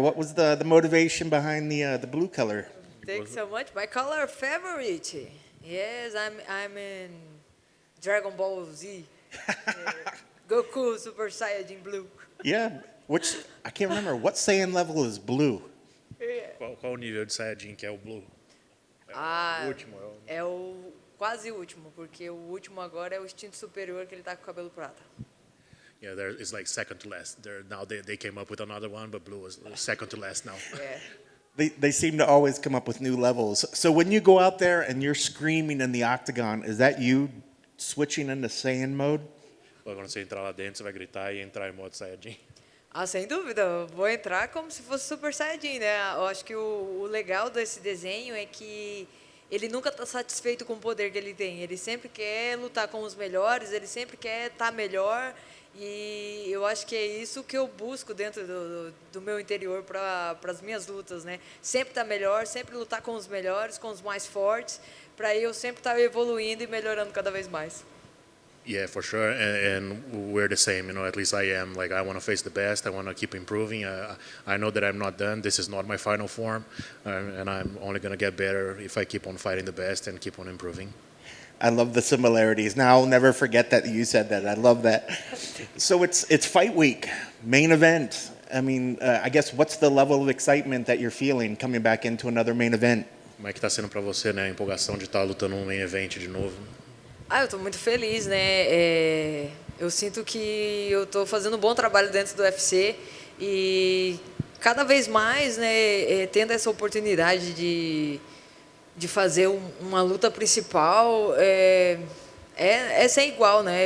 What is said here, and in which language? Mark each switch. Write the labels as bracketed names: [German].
[English] What was the motivation behind the blue color? Thanks so much. My color favorite. Yes, I'm in Dragon Ball Z. Goku Super Saiyajin Blue. Yeah, which I can't remember. What Saiyan level is blue? Yeah. [Portuguese] Qual o nível de Saiyajin que é o Blue? O Ah, último. é o quase último, porque o último agora é o instinto superior que ele tá com o cabelo prata. [English] Yeah, there is like second to last. Now they came up with another one, but Blue is second to last now. [Portuguese] É. [English] They seem to always come up with new levels. So when you go out there and you're screaming in the octagon, is that you switching into Saiyan mode? [Portuguese] Quando você entrar lá dentro, você vai gritar e entrar em modo Saiyajin. Ah, sem dúvida. Eu vou entrar como se fosse Super Saiyajin, né? Eu acho que o legal desse desenho é que ele nunca está satisfeito com o poder que ele tem. Ele sempre quer lutar com os melhores, ele sempre quer estar melhor. E eu acho que é isso que eu busco dentro do meu interior para as minhas lutas, né? Sempre estar melhor, sempre lutar com os melhores, com os mais fortes, para eu sempre estar evoluindo e melhorando cada vez mais. [English] Yeah, for sure, and we're the same. At least I am. Like I want to face the best. I want to keep improving. I know that I'm not done. This is not my final form, and I'm only gonna get better if I keep on fighting the best and keep on improving. I love the similarities. Now I'll never forget that you said that. I love that. So it's fight week, main event. I mean, I guess what's the level of excitement that you're feeling coming back into another main event? [Portuguese] Como é que tá sendo para você, né? A empolgação de estar lutando num main event de novo. Ah, eu estou muito feliz, né? Eu sinto que eu estou fazendo um bom trabalho dentro do UFC e cada vez mais, né, tendo essa oportunidade de fazer uma luta principal, é sem igual, né?